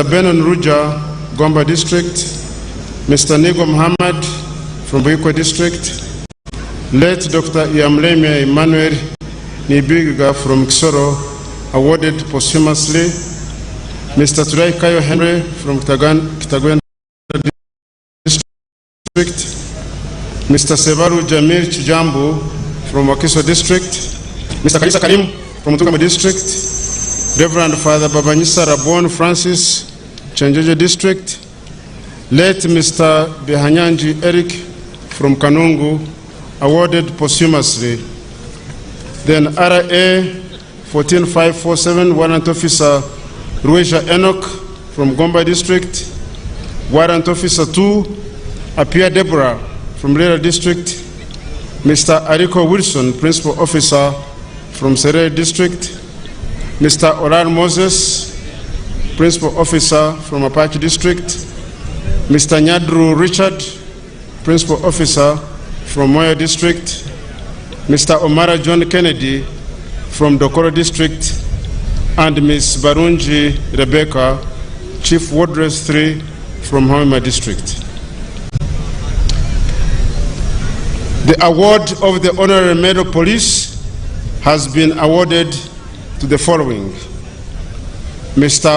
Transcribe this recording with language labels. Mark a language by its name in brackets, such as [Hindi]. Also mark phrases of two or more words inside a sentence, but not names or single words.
[English] Benon Ruja, Gomba District, Mr. Nigo Muhammad from Buikwe District, late Dr. Iamlemia Emmanuel Nibiga from Kisoro, awarded posthumously, Mr. Turai Kayo Henry from Kitagwenda District, Mr. Sevaru Jamil Chijambu from Wakiso District, Mr. Kalisa Karim from Mutungama District, Reverend Father Babanyisa Rabon Francis, Chanjeje District, late Mr. Bihanyanji Eric from Kanungu, awarded posthumously. Then RA 14547, Warrant Officer Rueja Enoch from Gomba District, Warrant Officer 2, Apia Deborah from Lera District, Mr. Ariko Wilson, Principal Officer from Serere District, Mr. Oran Moses, Principal Officer from Apache District, Mr. Nyadru Richard, Principal Officer from Moyo District, Mr. Omara John Kennedy from Dokoro District, and Ms. Barunji Rebecca, Chief Wardress 3 from Hoima District. The award of the Honorary Medal Police has been awarded to the following: Mr.